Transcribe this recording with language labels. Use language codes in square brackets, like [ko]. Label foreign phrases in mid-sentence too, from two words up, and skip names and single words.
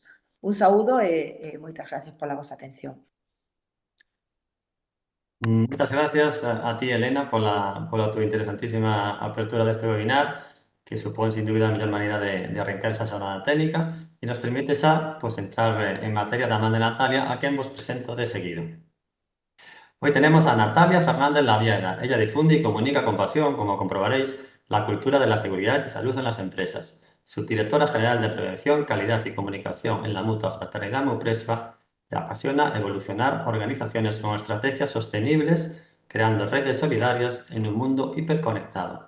[gl] Un saúdo e moitas gracias pola vosa atención. [es] Muchas gracias a ti, Elena, por tu interesantísima apertura de este webinar, [gl] que supone sin duda a mellor maneira de arrancar esa xornada técnica e nos permite xa entrar en materia da man de Natalia, a quen vos presento de seguido. [es] Hoy tenemos a Natalia Fernández Lavieda. Ella difunde y comunica con pasión, como comprobaréis, la cultura de la seguridad y salud en las empresas. Subdirectora General de Prevención, Calidad y Comunicación en la Mutua Fraternidad Muprespa, le apasiona evolucionar organizaciones con estrategias sostenibles, creando redes solidarias en un mundo hiperconectado.